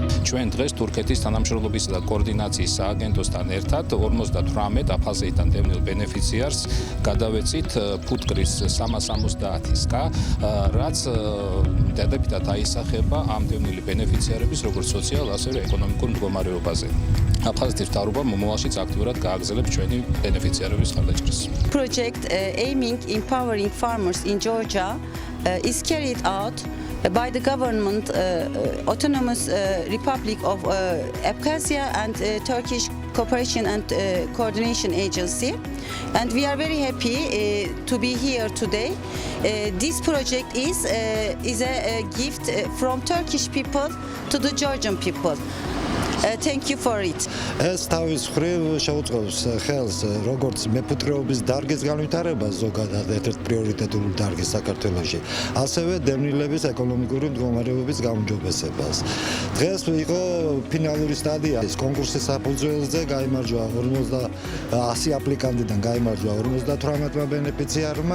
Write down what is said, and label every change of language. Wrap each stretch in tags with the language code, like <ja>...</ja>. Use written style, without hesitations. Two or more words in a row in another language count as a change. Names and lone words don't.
<ka>ჩვენ დღეს თურქეთის თანამშრომლობისა და კოორდინაციის სააგენტოსთან ერთად 58 აფხაზეთიდან დევნილ ბენეფიციარს გადავეცით ფუტკრის 370-ისა, რაც დადებითად აისახება ამ დევნილი ბენეფიციარების როგორც სოციალურ, ასევე ეკონომიკურ მდგომარეობაზე. აფხაზეთის მთავრობამ მომავალშიც აქტიურად გააგრძელებს ჩვენი ბენეფიციარების ხარდაჭერას.</ka> <en>Project aiming empowering farmers in Georgia is carried out by the government Autonomous Republic of Abkhazia and Turkish Cooperation and Coordination Agency, and we are very happy to be here today. This project is a gift from Turkish people to the Georgian people. Thank you for it.</en> <ka>ეს თავის მხრივ შეუწყობს ხელს როგორც მეფუტკრეობის დარგის განვითარებას ზოგადად ერთ-ერთ პრიორიტეტული დარგის საქართველოში, ასევე დევნილების ეკონომიკური მდგომარეობის გაუმჯობესებას. დღეს იყო ფინალური სტადია. კონკურსის საფუძველზე გაიმარჯვა 100 აპლიკანტიდან გაიმარჯვა 58 ბენეფიციარმა.</ka>